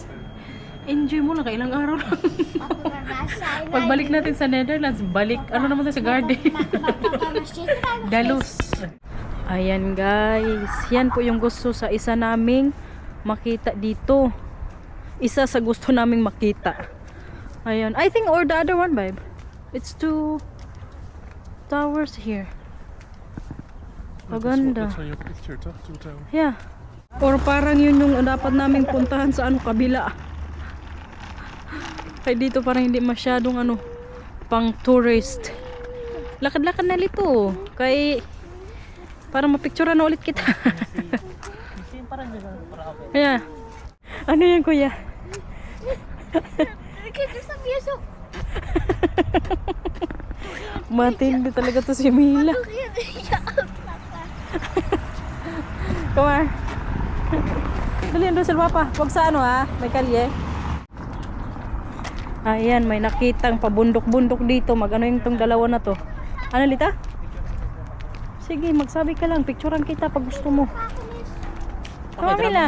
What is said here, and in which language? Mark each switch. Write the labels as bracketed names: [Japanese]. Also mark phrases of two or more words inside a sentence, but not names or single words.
[Filipino] Enjoy mo lang, kailang araw lang. Pagbalik natin sa Netherlands, balik, ano naman tayo sa garden. Dalos. Ayan guys, yan po yung gusto sa isa naming makita dito. Isa sa gusto naming makita. Ayan, [English] I think or the other one, babe. It's 2 towers here. [Filipino] Maganda. [English] That's on your picture, toch? Two towers. Yeah. [Filipino] Or parang yun yung dapat naming puntahan sa ano kabila. Kaya dito parang hindi masyadong ano pang tourist. Lakad-lakad na lito. Kay para mapicturean na ulit kita. Kasi parang dyan. Para okay. Kaya ano yan kuya? [Dutch] Kijk, er staat weer zo. [Filipino] Matindi talaga to si Mila. [English] Come on. [Filipino] Dali doon sa papa. Huwag sa ano ha. May kalye. Ayan, may nakitang pabundok-bundok dito. Magano yung tong dalawa na to. Ano Lita? Sige, magsabi ka lang. Picturean kita pag gusto mo. Tama Mila.